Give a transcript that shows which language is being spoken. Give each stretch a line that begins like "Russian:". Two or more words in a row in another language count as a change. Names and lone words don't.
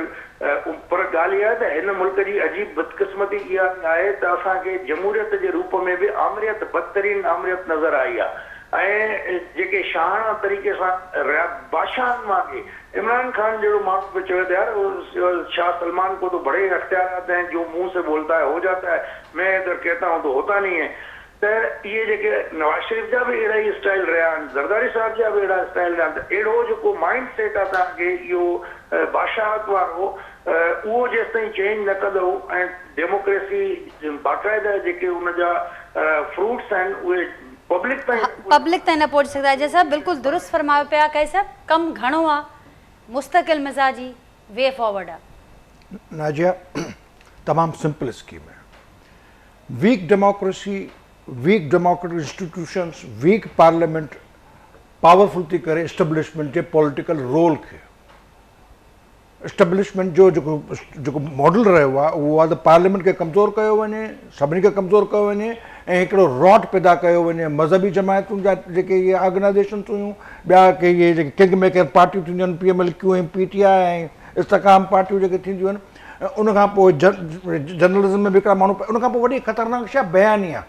Sindhi: पर ॻाल्हि इहा आहे त हिन मुल्क जी अजीब बदकिस्मती इहा आहे त असांखे जमहूरियत जे रूप में बि आमरियत, बदतरीन आमरियत नज़र आई आहे ऐं जेके शाहाना तरीक़े सां बादशाहनि मांगे इमरान खान जहिड़ो माण्हू पे चयो त यार शाह सलमान
Hindi: को तो बड़े अख्तियारात हैं, जो मुंह से बोलता है हो जाता है, मैं इधर कहता हूँ तो होता नहीं है।
Sindhi: त इहे जेके नवाज़ शरीफ़ जा बि अहिड़ा ई स्टाइल रहिया आहिनि, ज़रदारी साहिब जा बि अहिड़ा स्टाइल रहिया आहिनि। त अहिड़ो जेको
English: mind set
Sindhi: आहे तव्हांखे इहो बादशाहत वारो, उहो जेसि ताईं चेंज न कंदो ऐं डेमोक्रेसी बाक़ाइदा जेके उनजा फ्रूट्स आहिनि उहे पब्लिक ताईं न पहुची सघंदा। जय साहब बिल्कुलु दुरुस्त फरमायो पिया कई साहब, कमु घणो आहे, मुस्तकिल मिज़ाजी
English: way forward
Sindhi: आहे। नाजिया तमामु
English: simple scheme
Sindhi: है।
English: Weak democracy, weak democratic institutions, weak parliament powerful
Sindhi: थी करे एस्टेब्लिशमेंट जे
English: political role
Sindhi: खे। एस्टेब्लिशमेंट जो जेको मॉडल रहियो आहे उहो आहे त पार्लियामेंट खे कमज़ोर कयो वञे, सभिनी खे कमज़ोर कयो वञे ऐं हिकिड़ो रॉट पैदा कयो वञे। मज़हबी जमायतुनि जा जेके इहे ऑर्गनाइज़ेशन्स हुयूं, ॿिया के इहे जेके
English: king maker
Sindhi: पार्टियूं थींदियूं आहिनि, PML-Q ऐं PTI ऐं इस्तेकाम पार्टियूं जेके थींदियूं आहिनि, उनखां पोइ जर्नलिज़म में बि हिकिड़ा माण्हू, उनखां पोइ वॾी ख़तरनाक शइ बयानी आहे।